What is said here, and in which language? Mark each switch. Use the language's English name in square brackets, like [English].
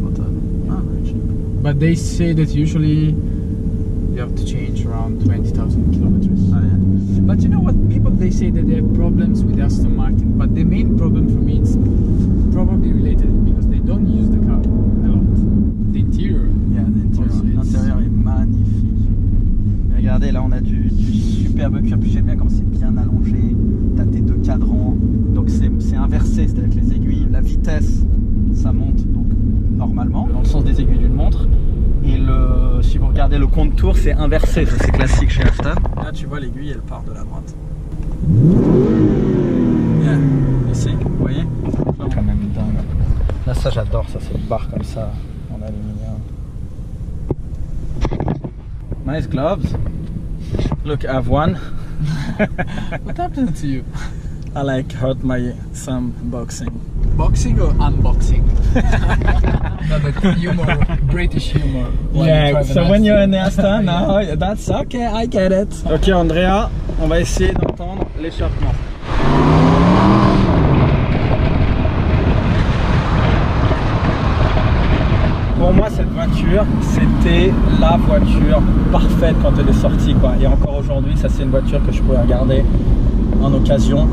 [English] 4,000. Ah, very cheap. But they say that usually you have to change around 20,000 kilometers. Ah, yeah. But you know what? People they say that they have problems with Aston Martin, but the main problem for me is probably related because they don't use the car a lot. The interior. Yeah, [French] l'intérieur est magnifique. Mais regardez, là on a du superbe cuir. Puis j'aime bien comme c'est bien allongé. T'as tes deux cadrans. Donc c'est inversé, c'est-à-dire que les aiguilles, la vitesse, ça monte donc normalement dans le sens des aiguilles d'une montre. Et si vous regardez le contour, c'est inversé. Ça c'est classique chez Aston. Là tu vois l'aiguille, elle part de la droite. [English] Yeah, [French] ici, vous voyez? C'est quand même dingue. Là ça j'adore, ça c'est une barre comme ça en aluminium. [English] Nice gloves. Look, I have one. What happened to you? I like hurt my thumb boxing. Boxing or unboxing? No, but humor, British humor. Yeah, so when you're in Aston, now that's okay, I get it. [French] Ok Andrea, on va essayer d'entendre l'échappement. Pour moi cette voiture, c'était la voiture parfaite quand elle est sortie quoi. Et encore aujourd'hui, ça c'est une voiture que je pourrais regarder en occasion.